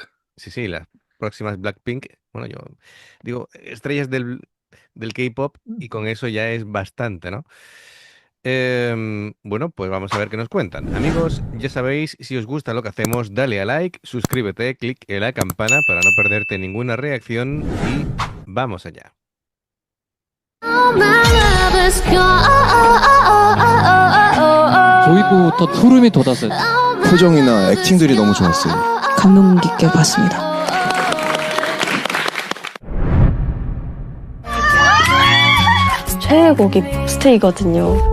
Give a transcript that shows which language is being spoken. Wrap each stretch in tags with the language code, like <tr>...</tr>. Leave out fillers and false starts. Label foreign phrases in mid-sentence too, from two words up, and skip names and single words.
<es>Sí, sí, las próximas Blackpink. Bueno, yo digo estrellas del K-pop y con eso ya es bastante, ¿no? Bueno, pues vamos a ver qué nos cuentan. Amigos, ya sabéis, si os gusta lo que hacemos, dale a like, suscríbete, clic en la campana para no perderte ninguna reacción y vamos allá.</es> <ko>도입부부터 소름이 돋았어요. 표정이나 액팅들이 너무 좋았어요. 감동 깊게 봤습니다. 최애곡이 스테이거든요.</ko>